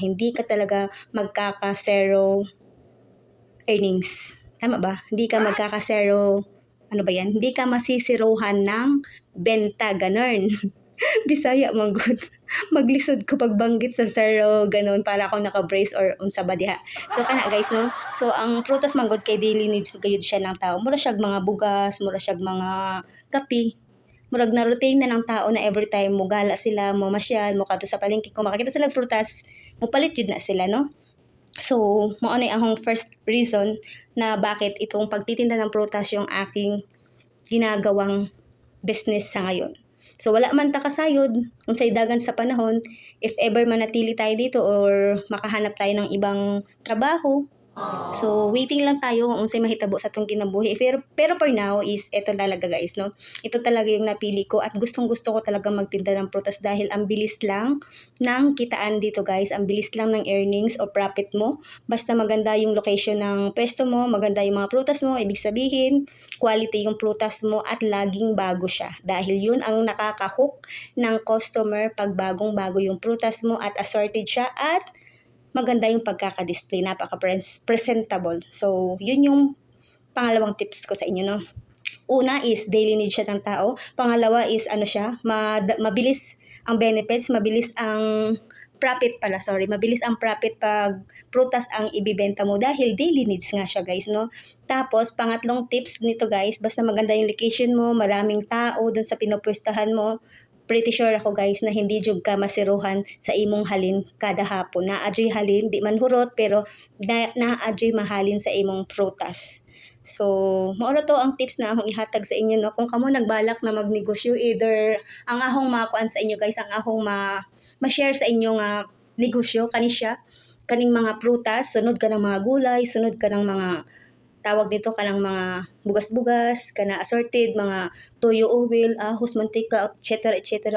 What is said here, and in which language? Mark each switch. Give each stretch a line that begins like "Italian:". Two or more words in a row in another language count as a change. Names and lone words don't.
Filipino: Hindi ka talaga magkaka-zero earnings. Tama ba? Hindi ka magkaka-zero, ano ba yan? Hindi ka masisiruhan ng benta, ganun.
Cebuano: Bisaya man good. Maglisod ko pagbanggit sa zero, ganun, para akong naka-brace or unsa ba diha. So kana guys no. So ang prutas man good kay
English: daily needs
Cebuano: gayud siya ng tao. Mura siyag mga bugas, mura siyag mga kape. Murag na routine na ng tao na
English: every time
Cebuano: mo gala sila, mo masyal, mo kadto sa palengke, kung makakita sila prutas, mo palit yun na sila no.
Filipino: So,
Cebuano: mao na akong
English: first reason
Filipino: na bakit itong pagtitinda ng prutas yung aking ginagawang business sa ngayon.
Cebuano: So wala man ta kasayod unsay dagan sa panahon,
Filipino: if ever manatili tayo dito or makahanap tayo ng ibang trabaho.
Cebuano: So
Filipino: waiting lang tayo kung
Cebuano: unsay mahitabo sa atong kinabuhi.
Filipino: Pero
English: for now
Filipino: is ito talaga guys no. Ito talaga yung napili ko at gustong-gusto ko talaga magtinda ng prutas dahil ang bilis lang ng kitaan dito guys. Ang bilis lang ng earnings o profit mo. Basta maganda yung location ng pwesto mo, maganda yung mga prutas mo, ibig sabihin quality yung prutas mo at laging bago siya. Dahil yun ang nakaka-hook ng customer pag bagong-bago yung prutas mo at assorted siya at maganda yung pagkaka-display, napaka-presentable. So, yun yung pangalawang tips ko sa inyo, no? Una is daily need siya ng tao. Pangalawa is ano siya, mabilis ang benefits, mabilis ang mabilis ang profit pag prutas ang ibibenta mo dahil
English: daily needs
Filipino: nga siya guys, no? Tapos, pangatlong tips nito guys, basta maganda yung location mo, maraming tao dun sa pinupwestahan mo,
English: pretty sure
Cebuano: ako guys na hindi jud ka masiruhan sa imong halin kada hapon. Naadjay halin, di man hurot pero naadjay mahalin sa imong prutas. So, maura to ang tips na akong ihatag sa inyo no. Kung kamo nagbalak na magnegosyo, either ang ahong makuan sa inyo guys, ang ahong ma-share sa inyo nga negosyo kaning mga prutas, sunod ka ng mga gulay, sunod ka ng mga
Filipino: tawag dito
Cebuano: kanang mga bugas-bugas, kana assorted, mga toyo oil, ahos, mantika, etc.